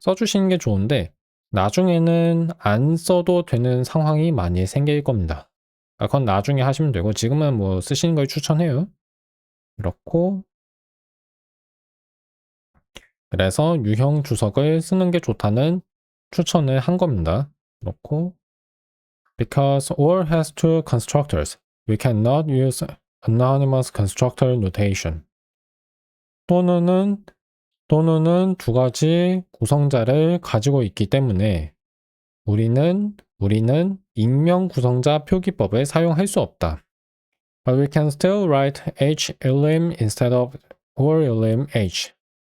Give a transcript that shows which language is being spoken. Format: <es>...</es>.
<ko>써주시는 게 좋은데 나중에는 안 써도 되는 상황이 많이 생길 겁니다. 그건 나중에 하시면 되고 지금은 뭐 쓰시는 걸 추천해요. 그렇고, 그래서 유형 주석을 쓰는 게 좋다는 추천을 한 겁니다. 그렇고,</ko> <en>because OR has two constructors, we cannot use anonymous constructor notation.</en> <ko>또는 두 가지 구성자를 가지고 있기 때문에 우리는 익명 구성자 표기법을 사용할 수 없다.</ko> <en>But we can still write h-elim instead of or-elim h.</en>